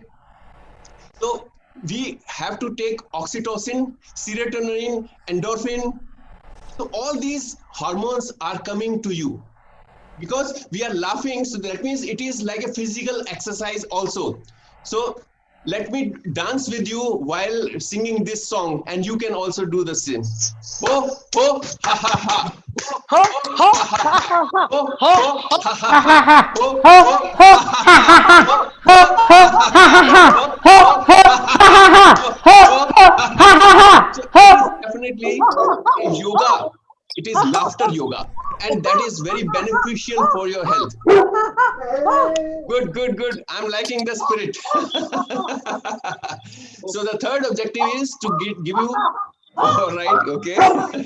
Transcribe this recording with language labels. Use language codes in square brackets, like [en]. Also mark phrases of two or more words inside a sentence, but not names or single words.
[en] So we have to take oxytocin, serotonin, endorphin. So all these hormones are coming to you because we are laughing. So that means it is like a physical exercise also. So let me dance with you while singing this song, and you can also do the same. Ho, ho, ha, ha, ha. Ho, ho, ha, ha, ha. Ho, ho, ha, ha, ha. Ho, ho, ha, ha, ha. So definitely yoga. It is laughter yoga, and that is very beneficial for your health. Good, good, good. I'm liking the spirit. So the third objective is to give you, all right, okay.